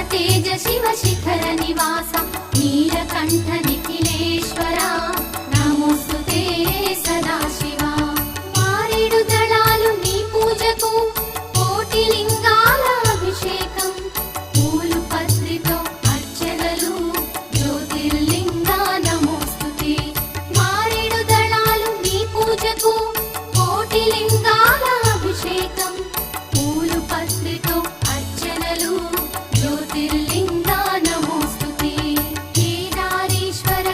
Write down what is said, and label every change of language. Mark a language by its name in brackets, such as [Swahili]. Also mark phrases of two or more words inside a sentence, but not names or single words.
[Sanskrit] तेज शिव शिखर निवास नीलकंठ निखिलेश्वरा नमोस्तुते सदाशिवा [Telugu] मारेडु दళాలు నీ పూజకు కోటి లింగాల అభిషేకం పూలు పత్రితో అర్చనలు జ్యోతిర్లింగ నమోస్తుతే మారేడు దళాలు నీ పూజకు కోటి లింగాల అభిషేకం పూలు పత్రితో అర్చనలు జ్యోతిర్లింగ నమోస్తుతే కేదారేశ్వర